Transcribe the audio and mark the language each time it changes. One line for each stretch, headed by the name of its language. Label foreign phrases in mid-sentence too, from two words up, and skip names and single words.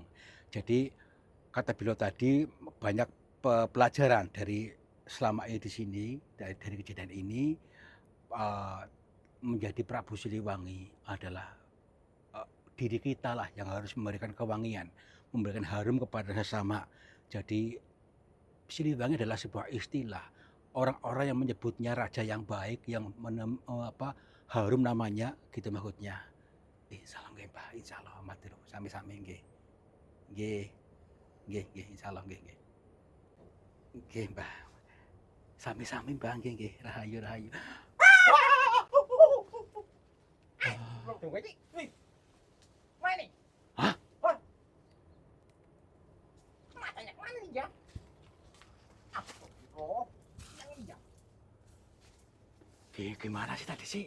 Indonesian: Jadi kata beliau tadi banyak pelajaran dari selama ini di sini, dari kejadian ini, eee, menjadi Prabu Siliwangi adalah, diri kita lah yang harus memberikan kewangian, memberikan harum kepada sesama. Jadi Siliwangi adalah sebuah istilah, orang-orang yang menyebutnya raja yang baik, yang harum namanya, gitu maksudnya.
Javanese: Insyaallah nggih, Mbah, insyaallah matur sami-sami nggih. Nggih, nggih, insyaallah nggih, nggih. Nggih, Mbah. Sami-sami, Mbah, nggih, nggih. Rahayu, rahayu.
Indonesian: Belum tunggu ini. Wih. Mana nih? Hah? Hah? Matanya mana nih ya? Oh, yang ini ya. Gimana sih tadi sih?